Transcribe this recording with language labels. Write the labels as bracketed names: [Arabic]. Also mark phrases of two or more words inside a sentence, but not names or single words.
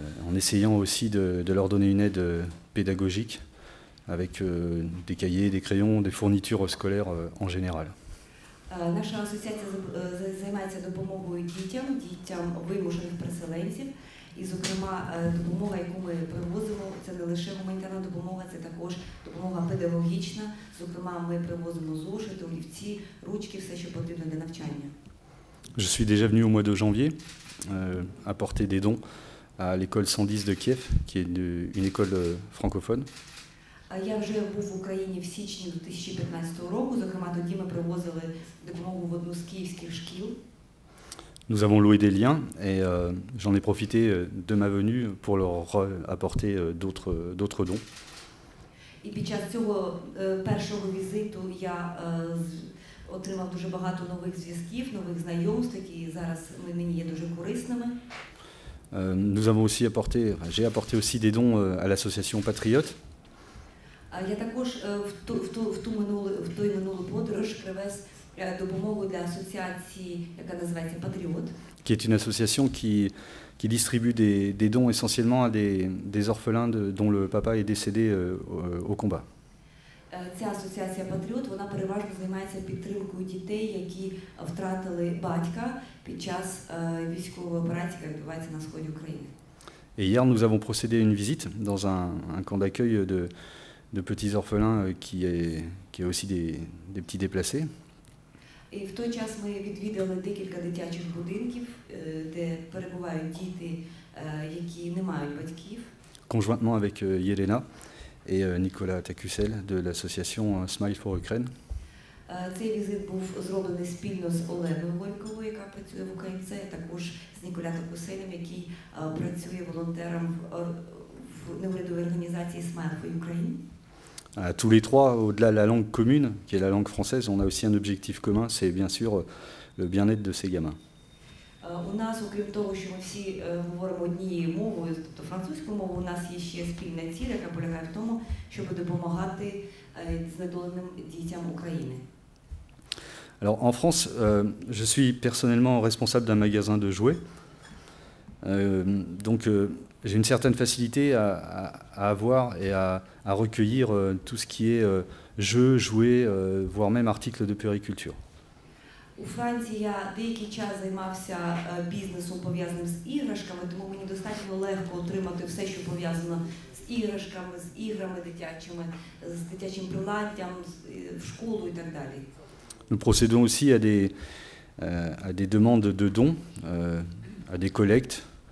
[French] en essayant aussi de leur donner une aide pédagogique avec des cahiers, des crayons, des fournitures scolaires en général. [Ukrainian] Наша асоціація займається допомогою дітям вимушених переселенців. І, зокрема, допомога, яку ми привозимо, це не лише гуманітарна допомога, це також допомога педагогічна. Зокрема, ми привозимо зошити, олівці, ручки, все, що потрібно для навчання. [French] Je suis déjà venu au mois de janvier apporter des dons à l'école 110 de Kiev, qui est une école francophone. [Ukrainian] Я вже був в Україні в січні 2015 року, зокрема, тоді ми привозили допомогу в одну з київських шкіл. [French] Nous avons loué des liens et j'en ai profité de ma venue pour leur apporter d'autres dons. [Ukrainian] І під час цього першого візиту я отримав дуже багато нових зв'язків, нових знайомств, які зараз мені є дуже корисними. [French] Nous avons aussi j'ai apporté aussi des dons à l'association Patriote. [Ukrainian] Я також в той минулу подорож привез допомогу для асоціації, яка називається Patriote. [French] Qui est une association qui distribue des dons essentiellement à des orphelins dont le papa est décédé au combat. [Ukrainian] Ця асоціація Patriote, вона переважно займається підтримкою дітей, які втратили батька під час військової операції, яка відбувається на сході України. [French] Et hier, nous avons procédé à une visite dans un camp d'accueil de petits orphelins qui est aussi des petits déplacés. [Ukrainian] І в той час ми відвідали декілька дитячих будинків, де перебувають діти, які не мають батьків. [French] Conjointement avec Yelena et Nicolas Takusel de l'association Smile for Ukraine. [Ukrainian] Цей візит був зроблений спільно з Оленою Горьковою, яка працює в Українці, а також з Ніколя Такуселем, який працює волонтером в неурядовій організації Smile for Ukraine. [French] Tous les trois, au-delà de la langue commune, qui est la langue française, on a aussi un objectif commun, c'est bien sûr le bien-être de ces gamins. [Ukrainian] У нас, окрім того, що ми всі говоримо однією мовою, тобто французькою мовою, у нас є ще спільна ціль, яка полягає в тому, щоб допомагати знедоленим дітям України. [French] Alors en France, je suis personnellement responsable d'un magasin de jouets. Donc j'ai une certaine facilité à avoir et à recueillir tout ce qui est jeux, jouets, voire même articles de puériculture. [Ukrainian] У Франції я деякий час займався бізнесом, пов'язаним з іграшками, тому мені достатньо легко отримати все, що пов'язано з іграшками, з іграми дитячими, з дитячим приладдям, в школу і так далі. [French] Nous procédons aussi à des demandes de dons, à des collectes.